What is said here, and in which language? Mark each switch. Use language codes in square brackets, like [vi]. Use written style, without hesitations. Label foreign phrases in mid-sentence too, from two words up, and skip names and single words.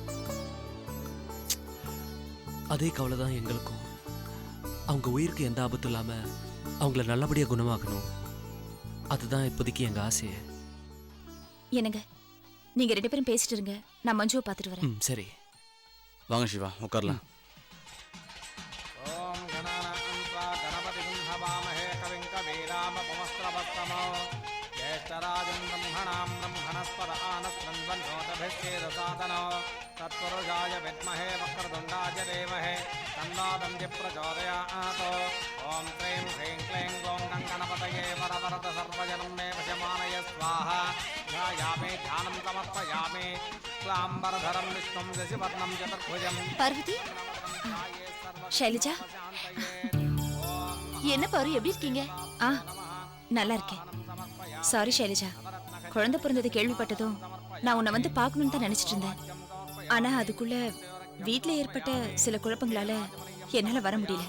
[ta] அதே கவலை தான் எங்களுக்கும். அவங்க உயிருக்கு எந்த ஆபத்தும் இல்லாம அவங்கள நல்லபடியா குணமாக்கணும், அதுதான் இப்போதைக்கு எங்க ஆசையே. என்னங்க, நீங்க 2 பேரும் பேசிட்டு இருங்க, நான் மஞ்சுவை பார்த்துட்டு வரேன். சரி வாங்க சிவா, உட்காரலாம். [sa] तत्पुरुषाय विद्महे वक्रतुण्डाय धीमहि तन्नो दन्ति प्रचोदयात्। ॐ क्लीं ह्रीं क्लीं ग्लौं गणपतये वरवरद सर्वजनं मे वशमानय स्वाहा। ध्यायामि ध्यानं समर्पयामि क्लाम्बरधरं विष्णुं शशिवर्णं चतुर्भुजं। [ta] பார்வதி, ஷைலஜா, என்ன பாரு, எப்படி இருக்கீங்க? நல்லா இருக்கேன். சாரி ஷைலஜா, குழந்தை பிறந்தது கேள்விப்பட்டதும் நான் உன்னை வந்து பார்க்கணும்னு தான் நினைச்சிட்டு இருந்தேன். ஆனா அதுக்குள்ள வீட்டுல ஏற்பட்ட சில குழப்பங்களால என்னால வர முடியல.